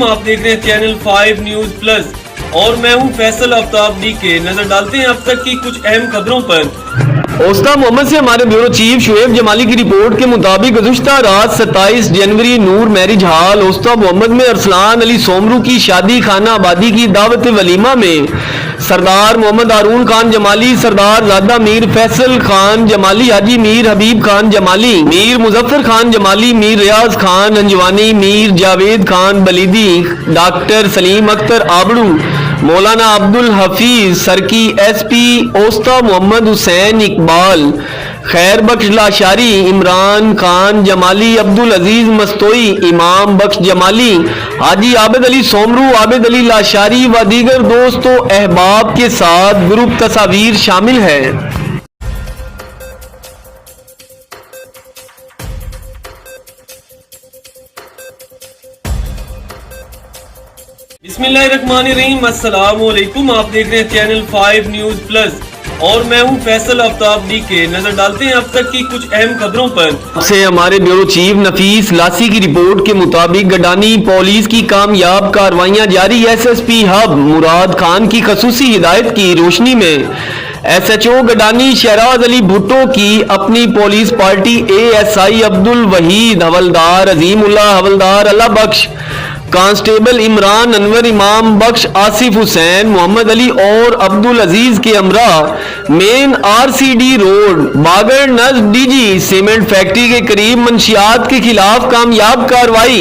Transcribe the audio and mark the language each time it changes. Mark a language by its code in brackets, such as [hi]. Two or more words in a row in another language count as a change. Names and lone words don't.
[ur] آپ دیکھ رہے ہیں چینل 5 نیوز پلس اور میں ہوں فیصل آفتاب DK. نظر ڈالتے ہیں اب تک کی کچھ اہم خبروں پر. اوستہ محمد سے ہمارے بیورو چیف شعیب جمالی کی رپورٹ کے مطابق گزشتہ رات 27 جنوری نور میرج ہال اوستہ محمد میں ارسلان علی سومرو کی شادی خانہ آبادی کی دعوت ولیمہ میں سردار محمد ہارون خان جمالی، سردار زادہ میر فیصل خان جمالی, حاجی میر حبیب خان جمالی، میر مظفر خان جمالی، میر ریاض خان انجوانی، میر جاوید خان بلیدی، ڈاکٹر سلیم اختر آبڑو، مولانا عبدالحفیظ سرکی، SP اوستہ محمد حسین اقبال، خیر بخش لاشاری، عمران خان جمالی، عبدالعزیز مستوئی، امام بخش جمالی، حاجی عابد علی سومرو، عابد علی لاشاری و دیگر دوستوں احباب کے ساتھ گروپ تصویر شامل ہے. بسم اللہ الرحمن الرحیم، السلام علیکم. آپ دیکھ رہے ہیں چینل 5 نیوز پلس اور میں ہوں فیصل آفتاب DK. نظر ڈالتے ہیں اب تک کی کچھ اہم خبروں پر۔ سے ہمارے بیورو چیف نفیس لاسی کی رپورٹ کے مطابق گڈانی پولیس کی کامیاب کارروائیاں جاری. SSP حب مراد خان کی خصوصی ہدایت کی روشنی میں SHO گڈانی شہزاد علی بھٹو کی اپنی پولیس پارٹی ASI عبدالوحید، حوالدار عظیم اللہ، حوالدار اللہ بخش، کانسٹیبل عمران انور، امام بخش، آصف حسین، محمد علی اور عبدالعزیز کے ہمراہ مین RCD روڈ باغڑ نز DG سیمنٹ فیکٹری کے قریب منشیات کے خلاف کامیاب کارروائی.